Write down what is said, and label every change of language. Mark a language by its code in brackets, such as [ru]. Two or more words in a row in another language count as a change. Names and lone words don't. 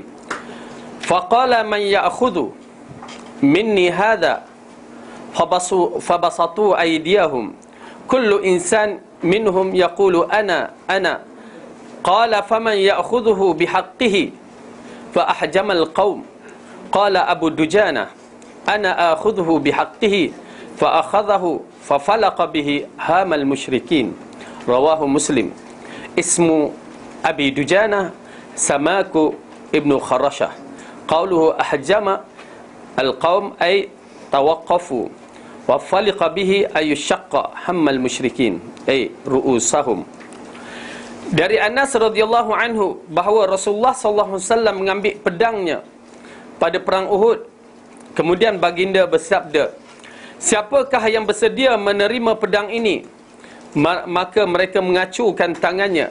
[ar] فقال من يأخذ مني هذا فبسطوا أيديهم كل إنسان منهم يقول أنا قال فمن يأخذه بحقه فأحجم القوم قال أبو دجانة أنا آخذه بحقه فأخذه ففلق به هام المشركين. رواه مسلم. اسم أبي دجانة سماك بن خرشة. قوله أحجم القوم أي توقفوا وفلق به أي شق هام المشركين أي رؤوسهم. [ms] Dari Anas [ar] رضي الله عنه [ms] bahawa Rasulullah [ar] صلى الله عليه وسلم [ms] mengambil pedangnya pada perang Uhud. Kemudian baginda bersabda, siapakah yang bersedia menerima pedang ini? Maka mereka mengacukan tangannya.